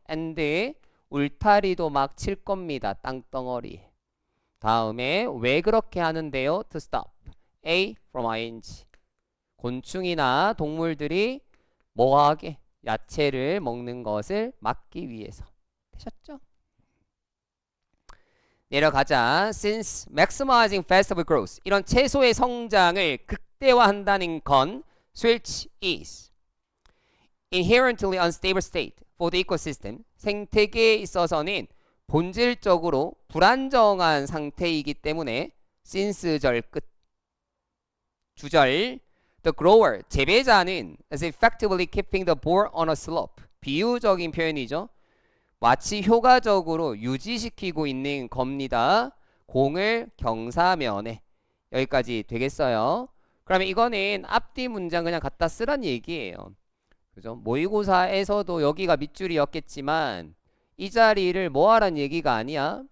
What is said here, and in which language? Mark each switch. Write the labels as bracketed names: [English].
[Korean] and 울타리도 막 칠 겁니다. 땅덩어리. 다음에 왜 그렇게 하는데요? [English] to stop. A from ing. [Korean] 곤충이나 동물들이 뭐하게? 야채를 먹는 것을 막기 위해서. 되셨죠? 내려가자. [English] Since maximizing vegetable growth [Korean] 이런 채소의 성장을 극대화한다는 건 [English] which is inherently unstable state for the ecosystem [Korean] 생태계에 있어서는 본질적으로 불안정한 상태이기 때문에 since절 끝 주절 [English] the grower [Korean] 재배자는 [English] is effectively keeping the boar on a slope [Korean] 비유적인 표현이죠. 마치 효과적으로 유지시키고 있는 겁니다. 공을 경사면에 여기까지 되겠어요. 그러면 이거는 앞뒤 문장 그냥 갖다 쓰란 얘기예요. 그죠? 모의고사에서도 여기가 밑줄이었겠지만 이 자리를 뭐 하란 얘기가 아니야.